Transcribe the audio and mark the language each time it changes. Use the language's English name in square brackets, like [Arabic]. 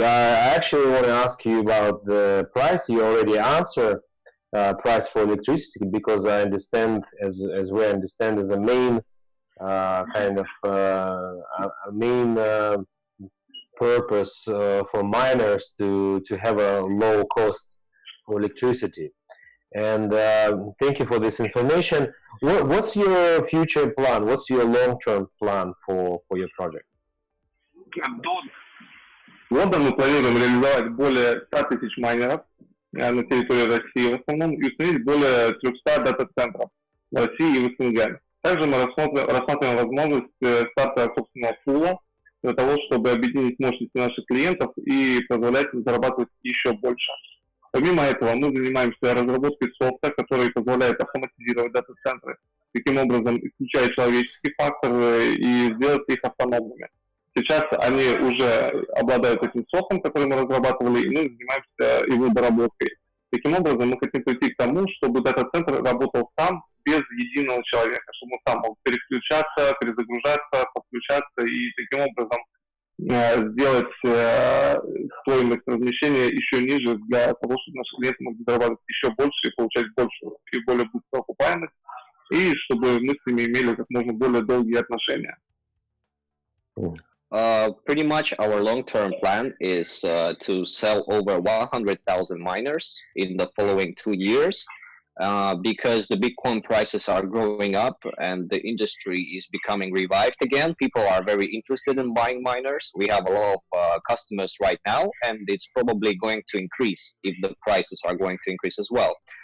[English] I actually want to ask you about the price. You already answered price for electricity, because I understand, as we understand, as a main kind of a main purpose for miners to have a low cost for electricity. And thank you for this information. What's your future plan? What's your long-term plan for your project? [Russian] До года мы планируем реализовать более 100 тысяч майнеров на территории России в основном и установить более 300 дата-центров в России и в СНГ. Также мы рассматриваем возможность старта собственного пула для того, чтобы объединить мощности наших клиентов и позволять им зарабатывать еще больше. Помимо этого, мы занимаемся разработкой софта, который позволяет автоматизировать дата-центры, таким образом исключая человеческий фактор и сделать их автономными. Сейчас они уже обладают этим софтом, который мы разрабатывали, и мы занимаемся его доработкой. Таким образом, мы хотим прийти к тому, чтобы дата-центр работал сам, без единого человека, чтобы он сам мог переключаться, перезагружаться, подключаться и таким образом сделать стоимость размещения еще ниже для того, чтобы наши клиенты могли зарабатывать еще больше и получать большую и более быструю окупаемость, и чтобы мы с ними имели как можно более долгие отношения. [English] Pretty much our long-term plan is to sell over 100,000 miners in the following 2 years, because the Bitcoin prices are growing up and the industry is becoming revived again. People are very interested in buying miners. We have a lot of customers right now, and it's probably going to increase if the prices are going to increase as well.